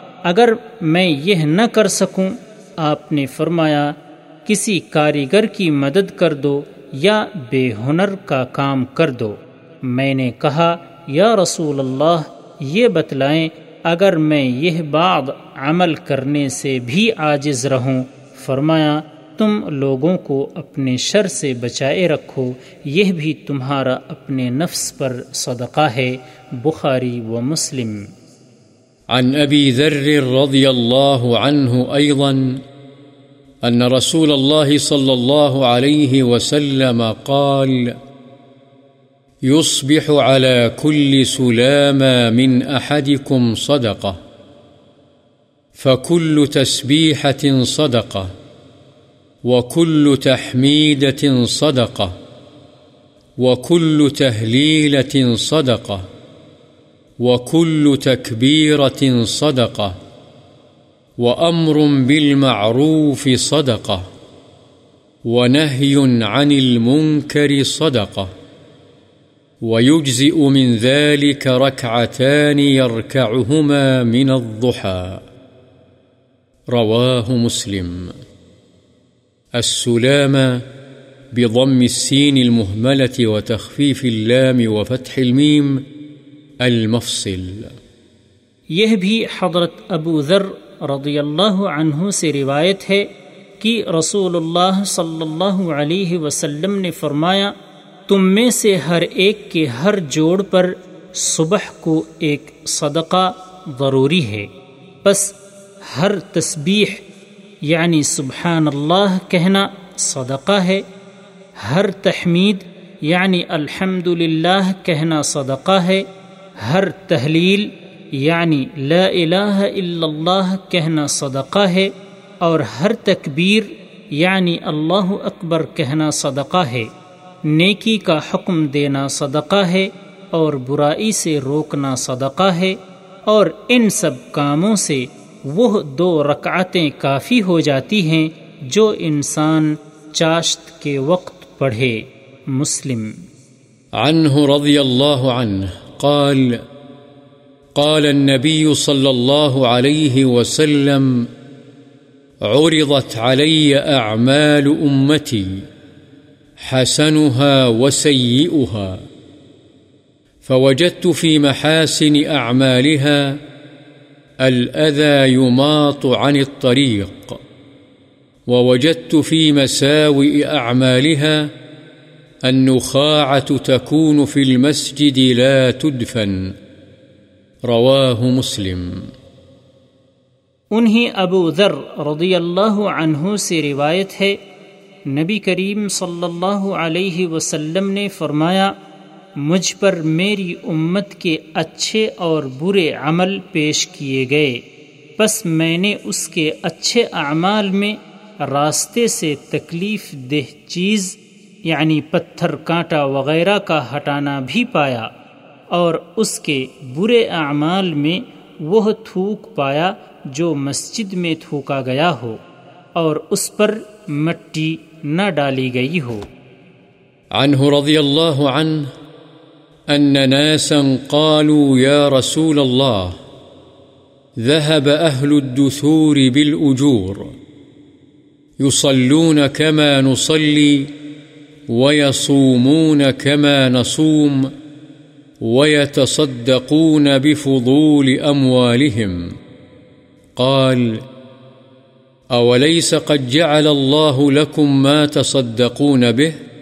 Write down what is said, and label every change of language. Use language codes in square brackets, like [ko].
[ur] اگر میں یہ نہ کر سکوں آپ نے فرمایا کسی کاریگر کی مدد کر دو یا بے ہنر کا کام کر دو میں نے کہا یا رسول اللہ یہ بتلائیں اگر میں یہ بعض عمل کرنے سے بھی عاجز رہوں فرمایا تم لوگوں کو اپنے شر سے بچائے رکھو یہ بھی تمہارا اپنے نفس پر صدقہ ہے بخاری و مسلم [ar] عن ابی ذر رضی اللہ عنہ ایضا ان رسول اللہ صلی اللہ علیہ وسلم قال يصبح على كل سلامة من أحدكم صدقة فكل تسبيحة صدقة وكل تحميدة صدقة وكل تهليلة صدقة وكل تكبيرة صدقة وأمر بالمعروف صدقة ونهي عن المنكر صدقة ويجزئ من ذلك ركعتان يركعهما من الضحى رواه مسلم السلامة بضم السين المهملة وتخفيف اللام وفتح الميم المفصل [ur] یہ بھی حضرت ابو ذر رضی اللہ عنہ سے روایت ہے کہ رسول اللہ صلی اللہ علیہ وسلم نے فرمایا، تم میں سے ہر ایک کے ہر جوڑ پر صبح کو ایک صدقہ ضروری ہے، بس ہر تسبیح یعنی سبحان اللہ کہنا صدقہ ہے، ہر تحمید یعنی الحمدللہ کہنا صدقہ ہے، ہر تحلیل یعنی لا الہ الا اللہ کہنا صدقہ ہے، اور ہر تکبیر یعنی اللہ اکبر کہنا صدقہ ہے، نیکی کا حکم دینا صدقہ ہے، اور برائی سے روکنا صدقہ ہے، اور ان سب کاموں سے وہ دو رکعتیں کافی ہو جاتی ہیں جو انسان چاشت کے وقت پڑھے۔ مسلم۔ [ar] عنہ رضی اللہ عنہ قال قال النبی صلی اللہ علیہ وسلم عرضت علی اعمال امتی حسنها وسيئها، فوجدت في محاسن أعمالها الأذى يماط عن الطريق، ووجدت في مساوئ أعمالها النخاعة تكون في المسجد لا تدفن۔ رواه مسلم۔ [ur] انہی ابو ذر رضی اللہ عنہ سے روایت ہے، نبی کریم صلی اللہ علیہ وسلم نے فرمایا، مجھ پر میری امت کے اچھے اور برے عمل پیش کیے گئے، پس میں نے اس کے اچھے اعمال میں راستے سے تکلیف دہ چیز یعنی پتھر کانٹا وغیرہ کا ہٹانا بھی پایا، اور اس کے برے اعمال میں وہ تھوک پایا جو مسجد میں تھوکا گیا ہو اور اس پر مٹی نہ ڈالی گئی ہو۔ [ar] عنہ رضی اللہ عنہ أن ناسا قالوا يا رسول الله ذهب أهل الدثور بالأجور يصلون كما نصلي ويصومون كما نصوم ويتصدقون بفضول أموالهم، قال أوليس قد جعل الله لكم ما تصدقون به؟